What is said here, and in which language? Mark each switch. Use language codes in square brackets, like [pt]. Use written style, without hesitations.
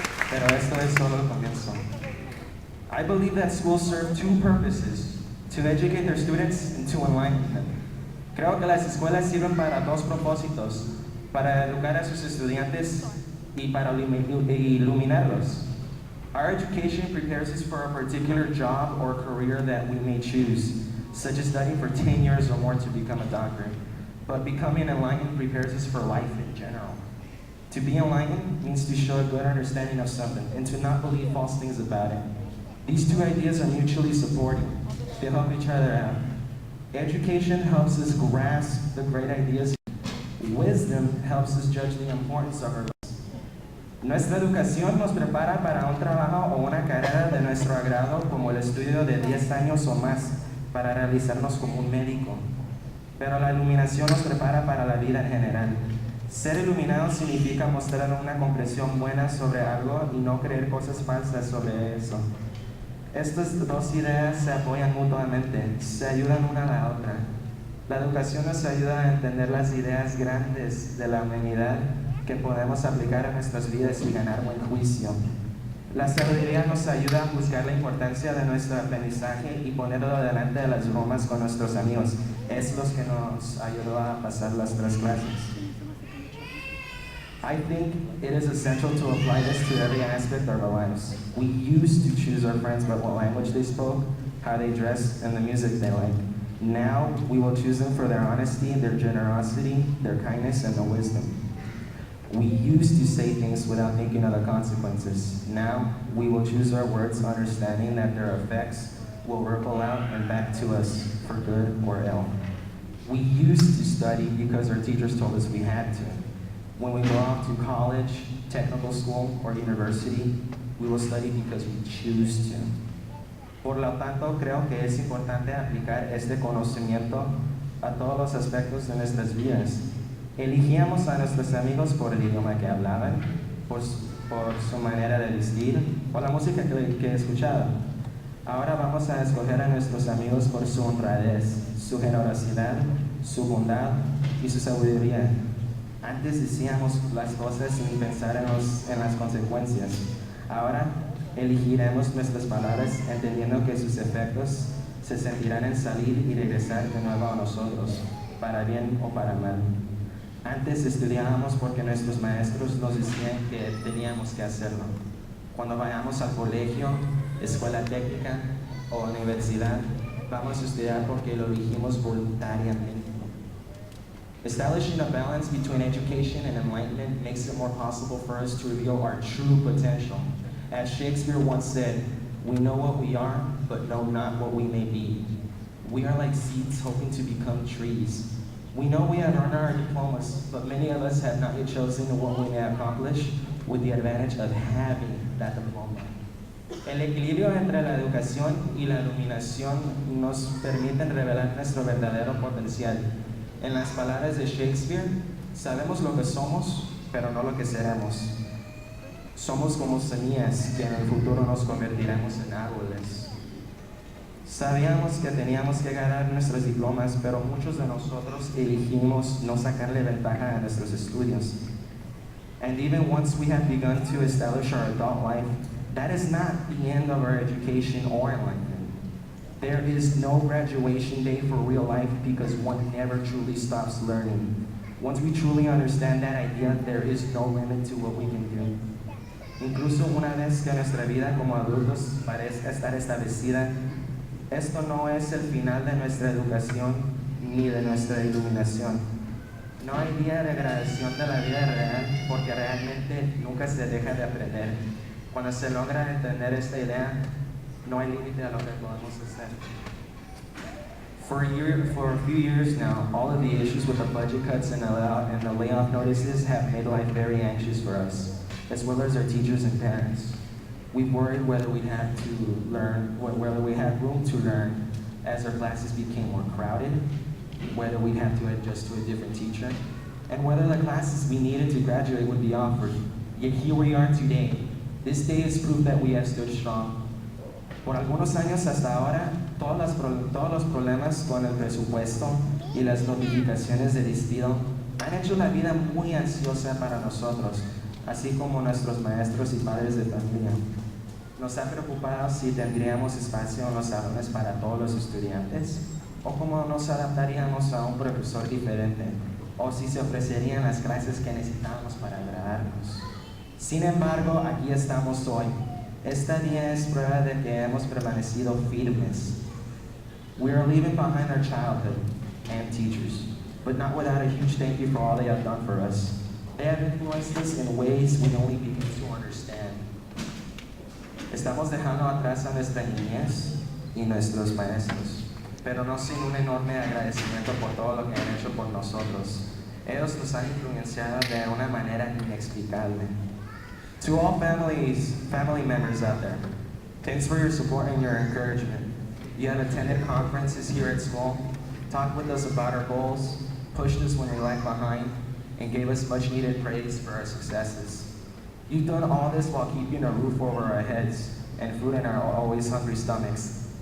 [es] Pero esto es solo el comienzo. [en] I believe that schools serve two purposes: to educate their students and to enlighten them. [es] Creo que las escuelas sirven para dos propósitos: para educar a sus estudiantes y para iluminarlos. [en] Our education prepares us for a particular job or career that we may choose, such as studying for 10 years or more to become a doctor. But becoming enlightened prepares us for life in general. To be enlightened means to show a good understanding of something and to not believe false things about it. These two ideas are mutually supporting. They help each other out. Education helps us grasp the great ideas. Wisdom helps us judge the importance of our lives. [es] Nuestra educación nos prepara para un trabajo o una carrera de nuestro agrado, como el estudio de 10 años o más para realizarnos como un médico. Pero la iluminación nos prepara para la vida en general. Ser iluminado significa mostrar una comprensión buena sobre algo y no creer cosas falsas sobre eso. Estas dos ideas se apoyan mutuamente, se ayudan una a la otra. La educación nos ayuda a entender las ideas grandes de la humanidad que podemos aplicar a nuestras vidas y ganar buen juicio. La sabiduría nos ayuda a buscar la importancia de nuestro aprendizaje y ponerlo delante de las bromas con nuestros amigos. Es lo que nos ayudó a pasar las 3 clases. [en] I think it is essential to apply this to every aspect of our lives. We used to choose our friends by what language they spoke, how they dressed, and the music they liked. Now, we will choose them for their honesty, their generosity, their kindness, and their wisdom. We used to say things without thinking of the consequences. Now, we will choose our words understanding that their effects will ripple out and back to us for good or ill. We used to study because our teachers told us we had to. When we go off to college, technical school, or university, we will study because we choose to. [es] Por lo tanto, creo que es importante aplicar este conocimiento a todos los aspectos de nuestras vidas. Elegíamos a nuestros amigos por el idioma que hablaban, por su manera de vestir, por la música que escuchaban. Ahora vamos a escoger a nuestros amigos por su honradez, su generosidad, su bondad y su sabiduría. Antes decíamos las cosas sin pensar en las consecuencias. Ahora elegiremos nuestras palabras entendiendo que sus efectos se sentirán en salir y regresar de nuevo a nosotros, para bien o para mal. Antes estudiábamos porque nuestros maestros nos decían que teníamos que hacerlo. Cuando vayamos al colegio, escuela técnica o universidad, vamos a estudiar porque lo elegimos voluntariamente. [en] Establishing a balance between education and enlightenment makes it more possible for us to reveal our true potential. As Shakespeare once said, we know what we are, but know not what we may be. We are like seeds hoping to become trees. We know we have earned our diplomas, but many of us have not yet chosen what we may accomplish with the advantage of having that diploma. [es] El equilibrio entre la educación y la iluminación nos permiten revelar nuestro verdadero potencial. En las palabras de Shakespeare, sabemos lo que somos, pero no lo que seremos. Somos como semillas que en el futuro nos convertiremos en árboles. Sabíamos que teníamos que ganar nuestros diplomas, pero muchos de nosotros elegimos no sacarle ventaja a nuestros estudios. [en] And even once we have begun to establish our adult life, that is not the end of our education or enlightenment. There is no graduation day for real life because one never truly stops learning. Once we truly understand that idea, there is no limit to what we can do. [es] Incluso una vez que nuestra vida como adultos parezca estar establecida, esto no es el final de nuestra educación ni de nuestra iluminación. No hay día de graduación de la vida real porque realmente nunca se deja de aprender. Cuando se logra entender esta idea, no hay límite a lo que podemos hacer. [en] For a few years now, all of the issues with the budget cuts and the layoff notices have made life very anxious for us, as well as our teachers and parents. We've worried whether we had room to learn as our classes became more crowded, whether we'd have to adjust to a different teacher, and whether the classes we needed to graduate would be offered. Yet here we are today. This day is proof that we have stood strong. [es] Por algunos años hasta ahora, todos los problemas con el presupuesto y las notificaciones de despido han hecho la vida muy ansiosa para nosotros, así como nuestros maestros y padres de familia. Nos ha preocupado si tendríamos espacio en los salones para todos los estudiantes, o cómo nos adaptaríamos a un profesor diferente, o si se ofrecerían las clases que necesitamos para agradarnos. Sin embargo, aquí estamos hoy. Esta día es prueba de que hemos permanecido firmes. [en] We are leaving behind our childhood and teachers, but not without a huge thank you for all they have done for us. They have influenced us in ways we only begin to understand. [es] Estamos dejando atrás a nuestra niñez y nuestros maestros, pero no sin un enorme agradecimiento por todo lo que han hecho por nosotros. Ellos nos han influenciado de una manera inexplicable. [en] To all family members out there, thanks for your support and your encouragement. You have attended conferences here at school, talked with us about our goals, pushed us when we lagged behind, and gave us much needed praise for our successes. You've done all this while keeping a roof over our heads and food in our always hungry stomachs.